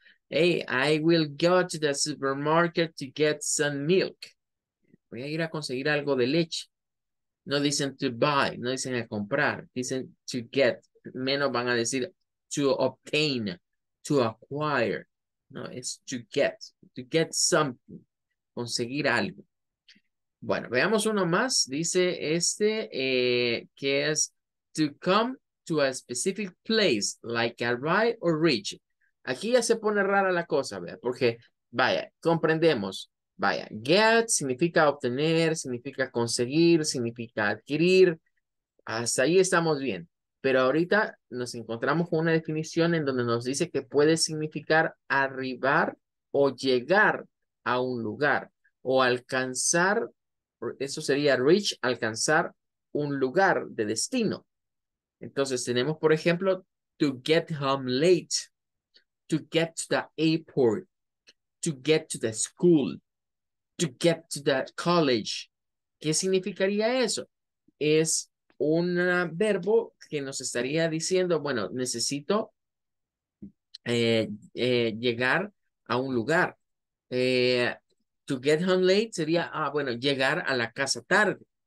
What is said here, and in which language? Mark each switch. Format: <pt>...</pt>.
<en>Hey, I will go to the supermarket to get some milk.</en> <es>Voy a ir a conseguir algo de leche. No dicen to buy, no dicen a comprar, dicen to get. Menos van a decir to obtain, to acquire. No, es to get something, conseguir algo. Bueno, veamos uno más. Dice este que es to come to a specific place, like arrive or reach. Aquí ya se pone rara la cosa, ¿vea? Porque, vaya, comprendemos. Vaya, get significa obtener, significa conseguir, significa adquirir. Hasta ahí estamos bien. Pero ahorita nos encontramos con una definición en donde nos dice que puede significar arribar o llegar a un lugar o alcanzar, eso sería reach, alcanzar un lugar de destino. Entonces tenemos, por ejemplo,</es> <en>to get home late, to get to the airport, to get to the school, to get to the college.</en> <es>¿Qué significaría eso? Es un verbo que nos estaría diciendo, bueno, necesito llegar a un lugar.</es> <en>To get home late</en> <es>sería, bueno, llegar a la casa tarde.</es>